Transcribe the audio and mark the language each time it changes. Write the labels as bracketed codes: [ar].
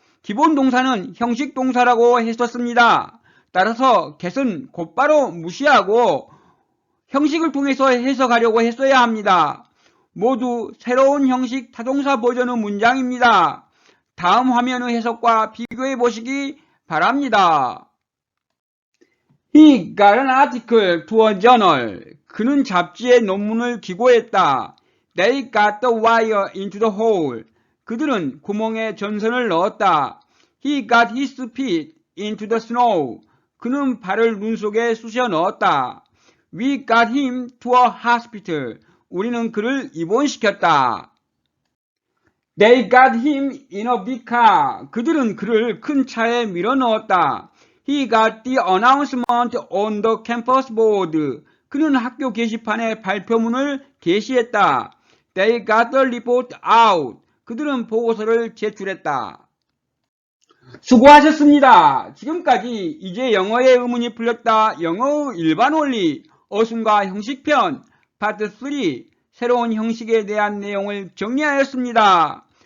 [ko] 기본 동사는 형식 동사라고 했었습니다. 따라서 get은 곧바로 무시하고 형식을 통해서 해석하려고 했어야 합니다. 모두 새로운 형식 타동사 버전의 문장입니다. 다음 화면의 해석과 비교해 보시기 바랍니다. [en] He got an article to a journal. [ko] 그는 잡지에 논문을 기고했다. [en] They got the wire into the hole. [ko] 그들은 구멍에 전선을 넣었다. [en] He got his feet into the snow. [ko] 그는 발을 눈 속에 쑤셔 넣었다. [en] We got him to a hospital. [ko] 우리는 그를 입원시켰다. [en] They got him in a big car. [ko] 그들은 그를 큰 차에 밀어 넣었다. [en] He got the announcement on the campus board. [ko] 그는 학교 게시판에 발표문을 게시했다. [en] They got the report out. [ko] 그들은 보고서를 제출했다. 수고하셨습니다. 지금까지 이제 영어의 의문이 풀렸다. 영어의 일반 원리, 어순과 형식편, 파트 3, 새로운 형식에 대한 내용을 정리하였습니다.